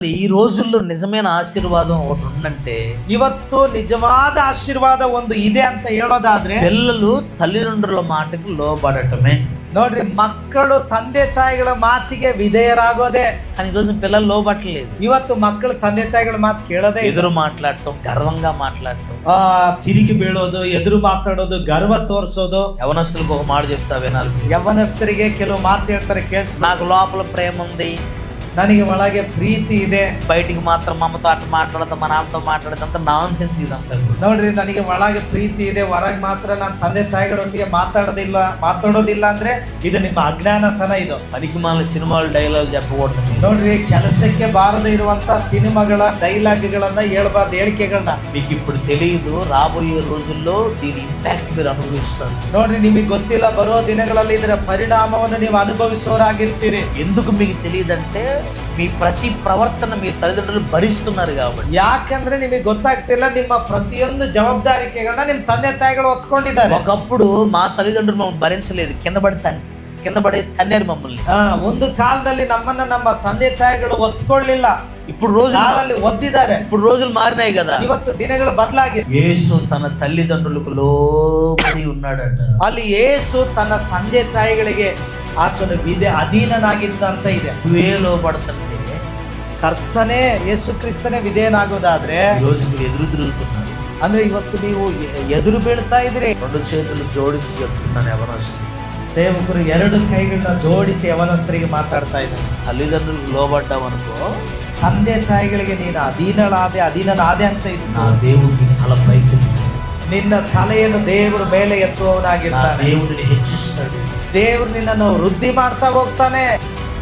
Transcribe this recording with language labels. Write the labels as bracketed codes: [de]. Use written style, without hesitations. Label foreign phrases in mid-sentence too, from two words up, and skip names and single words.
[te] ఈ రోజుల్లో నిజమైన ఆశీర్వాదం ఒకటి ఉందంటే, [kn] ಇವತ್ತು ನಿಜವಾದ ಆಶೀರ್ವಾದ ಒಂದು ಇದೆ ಅಂತ ಹೇಳೋದಾದ್ರೆ [te] పిల్లలు తల్లిదండ్రుల మాటకు లోబడటమే. [kn] ನೋಡ್ರಿ, ಮಕ್ಕಳು ತಂದೆ ತಾಯಿಗಳ ಮಾತಿಗೆ ವಿಧೇಯರಾಗೋದೇ. [te] కానీ ఈరోజు పిల్లలు లోబట్టలేదు. [kn] ಇವತ್ತು ಮಕ್ಕಳು ತಂದೆ ತಾಯಿಗಳ ಮಾತು ಕೇಳೋದೇ. [te] ఎదురు మాట్లాడటం, గర్వంగా మాట్లాడటం, [kn] ತಿರುಗಿ ಬೀಳೋದು, ಎದುರು ಮಾತಾಡೋದು, ಗರ್ವ ತೋರಿಸೋದು. [te] యవనస్తులకు ఒక మాట చెప్తా వినాలి. [kn] ಯವನಸ್ಥರಿಗೆ ಕೆಲವು ಮಾತು ಹೇಳ್ತಾರೆ, ಕೇಳಿಸ್. [te] నాకు లోపల ప్రేమ ఉంది, [kn] ನನಗೆ ಒಳಗೆ ಪ್ರೀತಿ ಇದೆ, [te] బయటికి మాత్రం అమ్మతో అట్లా మాట్లాడతా, మా నాన్నతో మాట్లాడతా నాన్ సెన్స్ ఇదంతా. [kn] ನೋಡ್ರಿ, ನನಗೆ ಒಳಗೆ ಪ್ರೀತಿ ಇದೆ, ಹೊರಗೆ ಮಾತ್ರ ನನ್ನ ತಂದೆ ತಾಯಿಗಳೊಂದಿಗೆ ಮಾತಾಡೋದಿಲ್ಲ ಅಂದ್ರೆ ಇದು ನಿಮ್ಮ ಅಜ್ಞಾನತನ. ಇದು [te] పనికి మాలిన సినిమాలు డైలాగ్ చెప్పకూడదు. [kn] ನೋಡ್ರಿ, ಕೆಲಸಕ್ಕೆ ಬಾರದೇ ಇರುವಂತ ಸಿನಿಮಾಗಳ ಡೈಲಾಗ್ಗಳನ್ನ ಹೇಳ್ಬಾರ್ದು, ಹೇಳಿಕೆಗಳನ್ನ. [te] మీకు ఇప్పుడు తెలియదు, రాబోయే రోజుల్లో దీని ఇంపాక్ట్ మీరు అనుభవిస్తారు. [kn] ನೋಡ್ರಿ, ನಿಮಗೆ ಗೊತ್ತಿಲ್ಲ, ಬರೋ ದಿನಗಳಲ್ಲಿ ಇದರ ಪರಿಣಾಮವನ್ನು ನೀವು ಅನುಭವಿಸೋರಾಗಿರ್ತೀರಿ. [te] ఎందుకు మీకు తెలియదంటే, మీ ప్రతి ప్రవర్తన మీ తల్లిదండ్రులు భరిస్తున్నారు కాబట్టి. [kn] ಯಾಕಂದ್ರೆ ನಿಮಗೆ ಗೊತ್ತಾಗ್ತಿಲ್ಲ, ನಿಮ್ಮ ಪ್ರತಿಯೊಂದು ಜವಾಬ್ದಾರಿಕೆಗಳನ್ನ ನಿಮ್ಮ ತಂದೆ ತಾಯಿಗಳು ಹೊತ್ಕೊಂಡಿದ್ದಾರೆ. [te] ఒకప్పుడు మా తల్లిదండ్రులు మమ్మల్ని భరించలేదు, కింద పడేసి తన్నారు మమ్మల్ని. [kn] ಒಂದು ಕಾಲದಲ್ಲಿ ನಮ್ಮನ್ನ ನಮ್ಮ ತಂದೆ ತಾಯಿಗಳು ಒತ್ಕೊಳ್ಳಿಲ್ಲ, [te] ఇప్పుడు రోజులు [kn] ಒದ್ದಿದ್ದಾರೆ. [te] ఇప్పుడు రోజులు మారినాయి కదా. [kn] ಇವತ್ತು ದಿನಗಳು ಬದಲಾಗಿದೆ. [te] యేసు తన తల్లిదండ్రులకు లోబడి ఉన్నాడట. [kn] ಅಲ್ಲಿ ಯೇಸು ತನ್ನ ತಂದೆ ತಾಯಿಗಳಿಗೆ ಆತನು ಅಧೀನನಾಗಿದ್ದ ಅಂತ ಇದೆ. [te] నువ్వే లోబడుతుంటే [kn] ಕರ್ತನೇ ಯೇಸು ಕ್ರಿಸ್ತನೇ ವಿಧೇಯನಾಗೋದಾದ್ರೆ [te] ఈ రోజు మీరు ఎదురు తిరుగుతున్నారు. [kn] ಅಂದ್ರೆ ಇವತ್ತು ನೀವು ಎದುರು ಬೀಳ್ತಾ ಇದ್ರಿ. [te] రెండు చేతులు జోడించి చెప్తున్నాను యవనస్తులు, [kn] ಸೇವಕರು ಎರಡು ಕೈಗಳನ್ನ ಜೋಡಿಸಿ ಯವನಸ್ಥರಿಗೆ ಮಾತಾಡ್ತಾ ಇದ್ದಾರೆ. [te] తల్లిదండ్రులకు లోబడ్డావనుకో, [kn] ತಂದೆ ತಾಯಿಗಳಿಗೆ ನೀನು ಅಧೀನನಾದೆ ಅಂತ ಇದ್ದು, [te] నా దేవుడిని తలపైకి, [kn] ನಿನ್ನ ತಲೆಯನ್ನು ದೇವರು ಮೇಲೆ [te] నా [kn] ಎತ್ತುವವನಾಗಿರ್ತಾನೆ. [te] దేవుడిని హెచ్చిస్తాడు. [kn] ದೇವರು ನಿನ್ನನ್ನು ವೃದ್ಧಿ ಮಾಡ್ತಾ ಹೋಗ್ತಾನೆ.